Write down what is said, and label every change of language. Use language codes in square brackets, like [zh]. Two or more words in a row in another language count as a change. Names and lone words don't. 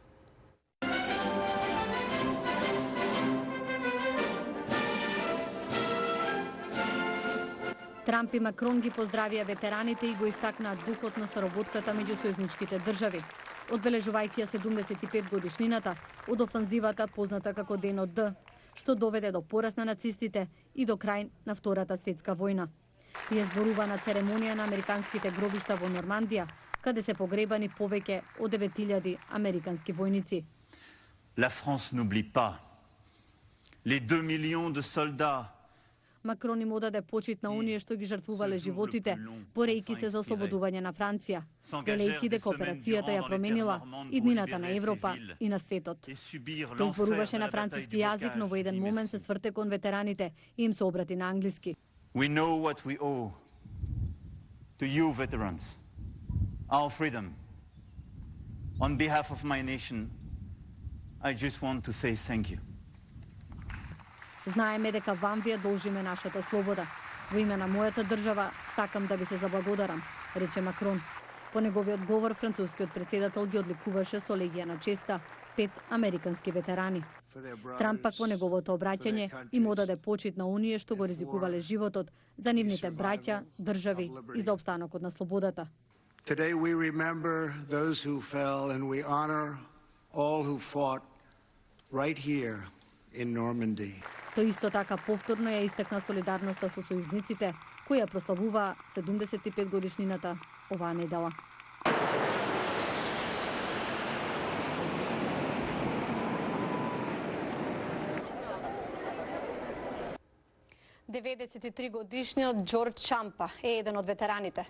[mk] Трамп и Макрон ги поздравија ветераните и го истакнаат духот на соработката меѓу сојузничките држави, одбележувајќи ја 75 годишнината од офанзивата позната како денот Д, што доведе до пораз на нацистите и до крај на Втората светска војна. Тие зборува на церемонија на американските гробишта во Нормандија, каде се погребани повеќе од 9000 американски војници. [fr] La France n'oublie pas les 2 millions de soldats. [mk] Макрон им одаде почит на оние што ги жртвувале животите, борејќи се за ослободување на Франција, велејќи дека операцијата ја променила иднината на Европа и на светот. Тој зборуваше на француски јазик, но во еден момент се сврте кон ветераните и им се обрати на англиски. [en] We know what we owe to you veterans, our freedom. On behalf of my nation, I just want to say thank you. [mk] Знаеме дека вам вие должиме нашата слобода. Во име на мојата држава сакам да ви се заблагодарам, рече Макрон. По неговиот говор францускиот председател ги одликуваше со легија на честа 5 американски ветерани. Трамп пак во неговото обраќање им одаде почит на оние што го ризикувале животот за нивните браќа, држави и за опстанокот на слободата. [en] Today we remember those who fell and we honor all who fought right here in Normandy. [mk] Тој исто така повторно ја истакна солидарноста со сојузниците, кои ја прославуваа 75 годишнината оваа недела. Годишниот Џорџ Чампа е еден од ветераните.